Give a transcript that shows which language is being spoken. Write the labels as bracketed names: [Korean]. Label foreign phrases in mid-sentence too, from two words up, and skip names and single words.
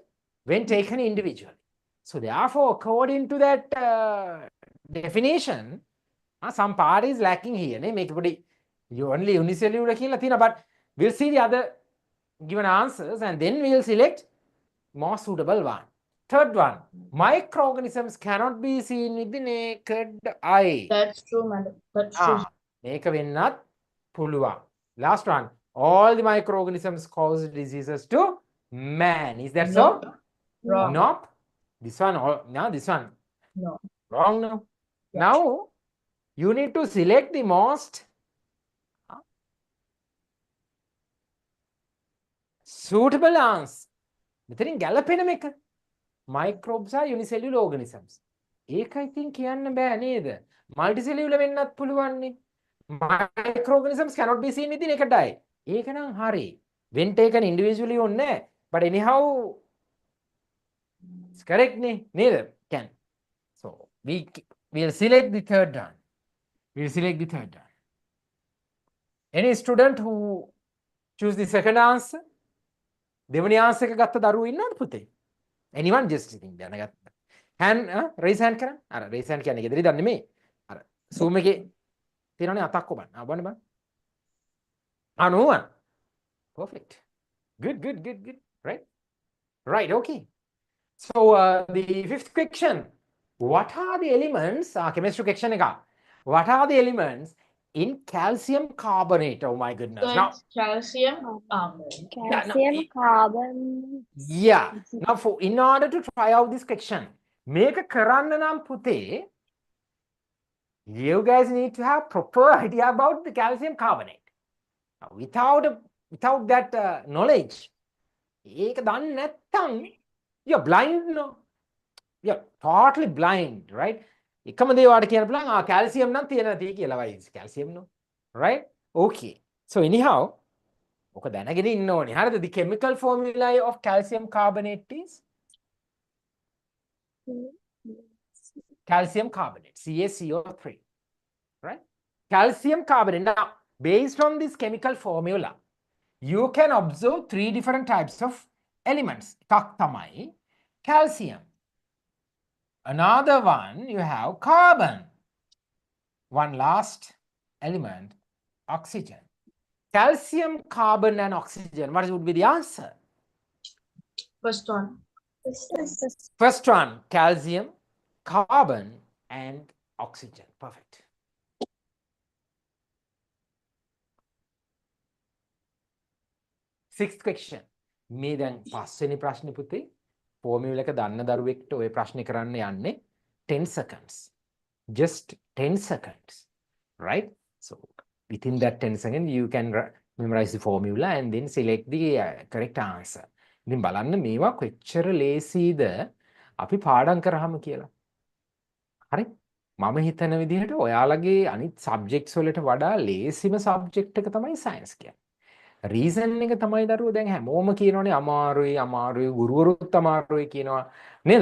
[English] When taken individually. So therefore, according to that definition, some part is lacking here. Make you only unicellular කියලා, but we'll see the other given answers and then we'll select more suitable one. Third one, microorganisms cannot be seen with the naked eye. That's true, madam. That's true. [Sinhala] මේක වෙන්නත් පුළුවන්. [English] Last one, all the microorganisms cause diseases to man. Is that so? Wrong. Nope. This one, now this one. No. Wrong now. Yes. Now, you need to select the most suitable answer. [Sinhala] මෙතනින් ගැලපෙන එක. [English] Microbes are unicellular organisms. [Sinhala] ඒක ඉතින් කියන්න බෑ නේද? Multicellular වෙන්නත් පුළුවන්නේ. [English] Microorganisms cannot be seen with the naked eye. [Sinhala] ඒක නම් හරි. [English] When taken individually [Sinhala] ඕනේ නැහැ. [English] But anyhow, it's correct නේ? [Sinhala] නේද? [English] Can. So, we'll select the third one. We'll select the third one. Any student who choose the second answer? [Sinhala] දෙවනි answer එක ගත්ත දරුවෝ ඉන්නවද පුතේ? [English] Anyone just think දැනගත්ත. Hand raise hand [Sinhala] කරන්න. අර [English] raise hand [Sinhala] කියන්නේ ගෙදර ඉඳන් නෙමෙයි. අර Zoom එකේ තියෙනවනේ අතක් ඔබන්න. බලන්න. [English] No one. Perfect. Good. Right? Right, okay. So the fifth question. What are the elements? Chemistry question එක. What are the elements in calcium carbonate? Oh my goodness. So Now, it's calcium. Calcium, carbon. yeah. Now, in order to try out this question, make a [Sinhala] කරන්න නම් පුතේ, [English] you guys need to have proper idea about the calcium carbonate. Now, without that knowledge, [Sinhala] ඒක දන්නේ නැත්තම් [English] you're blind, no? You're totally blind, right? [Sinhala] එකම දේ වාට කියන්න පුළුවන් calcium නම් තියෙනවා තියෙයි කියලා වයි calcium [English] no, right? Okay. So anyhow, [Sinhala] ඔක දැනගෙන ඉන්න ඕනේ. හරිද? [English] The chemical formula of calcium carbonate is calcium carbonate, CaCO3, right? Calcium carbonate. Now, based on this chemical formula, you can observe three different types of elements. [Sinhala] එකක් තමයි calcium. [English] Another one, you have carbon. One last element, oxygen. Calcium, carbon, and oxygen. What would be the answer? First one. First one, calcium, carbon, and oxygen. Perfect. Sixth question. [Sinhala] මේ දැන් පස්වෙනි ප්‍රශ්නේ පුතේ. formula එක දන්න දරුවෙක්ට ඔය ප්‍රශ්නේ කරන්න යන්නේ [English] 10 seconds. Just 10 seconds. Right? So, within that 10 seconds, you can memorize the formula and then select the correct answer. [Sinhala] ඉතින් බලන්න මේවා කොච්චර ලේසිද අපි පාඩම් කරාම කියලා. හරි? මම හිතන විදිහට ඔයාලගේ අනිත් subjects වලට වඩා ලේසිම subject එක තමයි science කියන්නේ. රීසන් එක තමයි දරුවෝ දැන් හැමෝම කියනෝනේ අමාරුයි ගුරුවරුත් අමාරුයි කියනවා නේද?